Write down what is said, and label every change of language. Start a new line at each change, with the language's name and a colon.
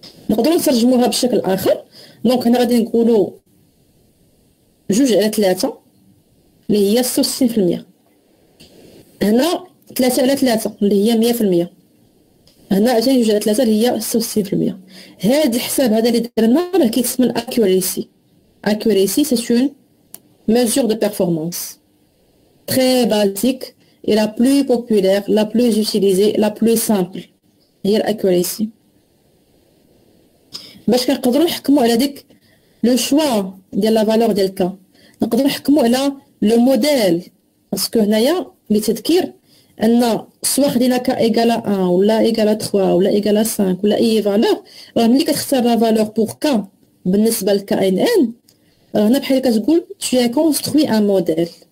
Arabic: نقدروا نترجموها بشكل اخر. دونك هنا غادي نقولوا جوج على 3 اللي هي 66%. هنا 3 على 3 اللي هي 100%. هنا عاوتاني جوج على 3 اللي هي 66%. هاد الحساب هذا اللي درنا راه كيتسمى الاكيوريسي.
French: Accuracy, c'est une mesure de performance très basique et la plus populaire, la plus utilisée, la plus simple.
Arabic: هي l'accuracy. باش كنقدروا نحكموا على ديك لو شوا ديال لا فالور ديال كا نقدروا نحكموا على لو موديل باسكو هنايا لتذكير ان سوا خدينا كا ايكال 1 ولا ايكال 3 ولا ايكال 5 ولا اي فالور راه ملي كتختار لا فالور بور كا بالنسبه لكا ان هنا بحال كتقول
French: tu as construit un modèle.